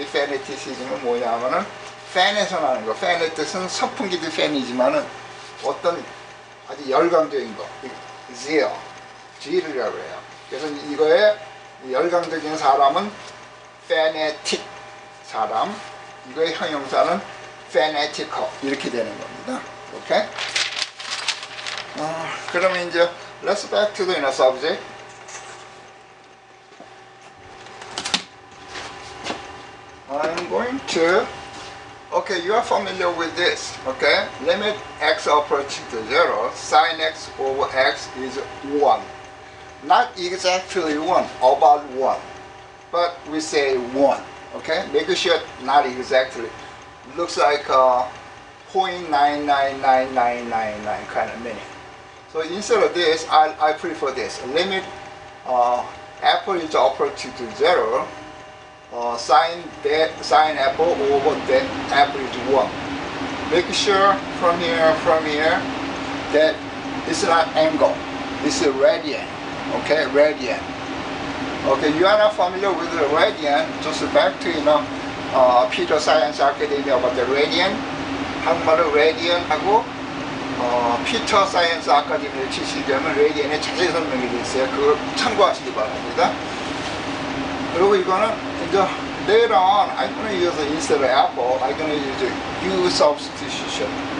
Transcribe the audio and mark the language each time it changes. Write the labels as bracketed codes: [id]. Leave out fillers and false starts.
[ko] 이 페네티시즘은 뭐냐면은 팬에서 나는 거. 팬의 뜻은 선풍기도 팬이지만은 어떤 아주 열광적인 거. zeal. G이라고 해요. 그래서 이거에 열광적인 사람은 페네틱 사람. 이거의 형용사는 fanatical. 이렇게 되는 겁니다. 오케이? 그러면 이제 [en] let's back to the subject. I'm going to, okay, you are familiar with this, okay? Limit x approaching to 0, sin x over x is 1. Not exactly 1, about 1, but we say 1, okay? Make sure not exactly. Looks like 0.999999 kind of meaning. So instead of this, I prefer this. Limit apple is approaching to 0. Sin apple over that apple is 1. Make sure from here that it's not angle, it's a radian. Okay, radian. Okay, you are not familiar with the radian. Just back to Peter Science Academy about the radian. [ko] 한국말로 radian하고 피터 사이언스 아카데미를 치시려면 radian에 자세히 설명이 되어 있어요. 그걸 참고하시기 바랍니다. 그리고 이거는 이제 [en] later on I'm going to use instead of apple, I'm going to use U substitution.